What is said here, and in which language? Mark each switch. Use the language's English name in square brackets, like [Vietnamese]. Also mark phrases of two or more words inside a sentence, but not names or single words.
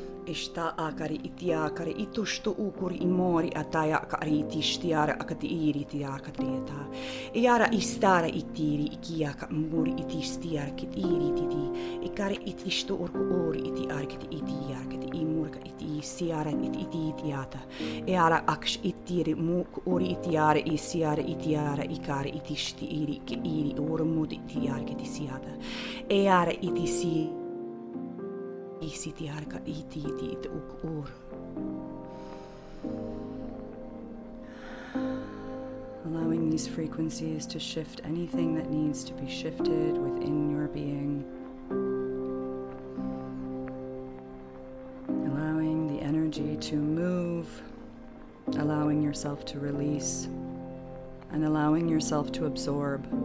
[English] ishta akari itiakari itushtu ukuri imori ataya akari itishtiara akati iri tiakadrieta. Iara istara itiri ikiaka muri itistiara kit iri titi. Ikari itishtu urku ori iti arkiti itiarkati imurka iti siara iti itiata. Iara aksh itiri muk ori itiara isiara itiara ikari itishti iri ke iri urmudi itiarkati siata. Iara itisi Isitiarka iti uk. Allowing these frequencies to shift anything that needs to be shifted within your being. Allowing the energy to move, allowing yourself to release, and allowing yourself to absorb.